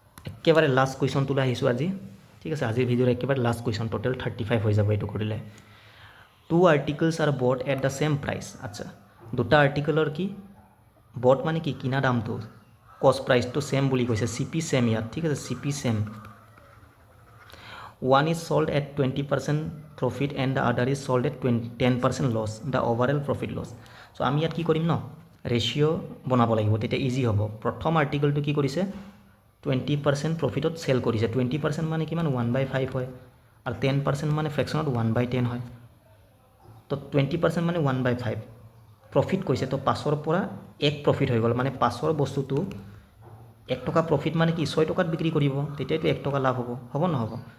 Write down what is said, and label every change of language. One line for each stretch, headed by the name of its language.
Assamese: একেবাৰে last question তুলা আহিছো আজি ঠিক আছে আজিৰ ভিডিওৰ একেবাৰে লাস্ট কুৱেশ্যন টোটাল 35 হৈ যাব এইটো কৰিলে
English: two articles আর but at the same price
Assamese: আচ্ছা দুটা আর্টিকলর কি বট মানে কি কিনা দামটো কষ্ট প্ৰাইচটো ছেম বুলি কৈছে, চি পি ছেম ইয়াত, ঠিক আছে, C P same.
English: One is sold at 20% profit and the other is sold at 10% loss, the overall profit loss.
Assamese: So আমি ইয়াত কি কৰিম ন, ৰেচিঅ' বনাব লাগিব, তেতিয়া ইজি হ'ব। প্ৰথম আৰ্টিকলটো কি কৰিছে, 20% প্ৰফিটত চেল কৰিছে। 20% মানে কিমান, 1/5 হয়, আৰু 10% মানে ফ্ৰেকশ্যনত 1/10 হয়। তো 20% মানে 1/5 প্ৰফিট কৈছে, তো 5ৰ পৰা 1 প্ৰফিট হৈ গ'ল, মানে 5ৰ বস্তুটো 1 টকা প্ৰফিট মানে কি 6 টকাত বিক্ৰী কৰিব, তেতিয়াতো 1 টকা লাভ হ'ব নহ'ব।